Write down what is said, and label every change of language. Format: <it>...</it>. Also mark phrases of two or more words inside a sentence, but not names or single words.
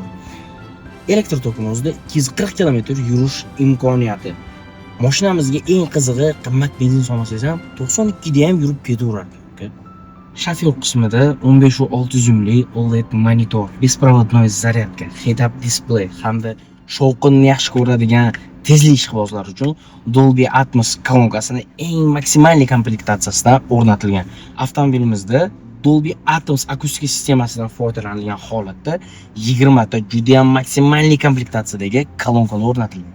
<uz>Elektr tokini o'zida 240 km yurish imkoniyati. Mashinamizga eng qizig'i, qimmat benzin solmasangiz ham 92 da ham yurib ketaveradi. Shofyor qismida 15.6 zoomli OLED monitor, беспроводной zaryadka,</uz> <en>head-up display</en> <uz>hamda shovqinni yaxshi ko'radigan tezlik ishqibozlar uchun Dolby Atmos kolonkasini eng maksimal komplektatsiyasida o'rnatilgan. Avtomobilimizda Dolby Atmos akustika sistemasidan foydalanilgan holatda 20 ta juda ham maksimal komplektatsiyadagi kolonkalar o'rnatilgan.</uz>